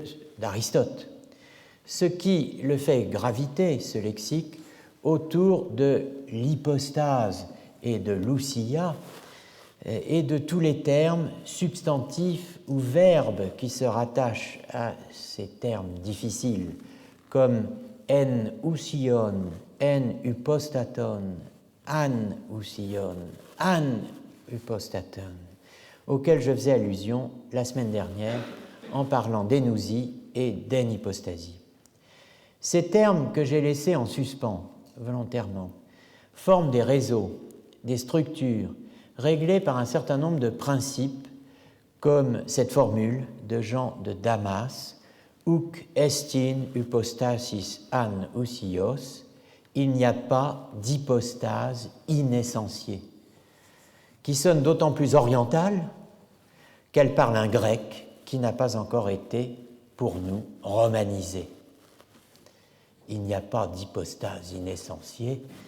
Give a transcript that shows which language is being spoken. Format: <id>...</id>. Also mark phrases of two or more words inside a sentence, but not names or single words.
<fr>d'Aristote, ce qui le fait graviter, ce lexique, autour de l'hypostase et de l'ousia, et de tous les termes substantifs ou verbes qui se rattachent à ces termes difficiles, comme</fr> <el>ἐν οὐσίον, ἐν ὑπόστατον, ἀν οὐσίον, ἀν ὑπόστατον,</el> <fr>auxquels je faisais allusion la semaine dernière en parlant d'énousie et d'enhypostasie. Ces termes que j'ai laissés en suspens volontairement forment des réseaux, des structures réglées par un certain nombre de principes, comme cette formule de Jean de Damas,</fr> <el>οὐκ ἔστιν ὑπόστασις ἀν οὐσίος,</el> <fr>il n'y a pas d'hypostase inessentiée, qui sonne d'autant plus orientale qu'elle parle un grec qui n'a pas encore été, pour nous, romanisé. Il n'y a pas d'hypostase inessentiée.</fr>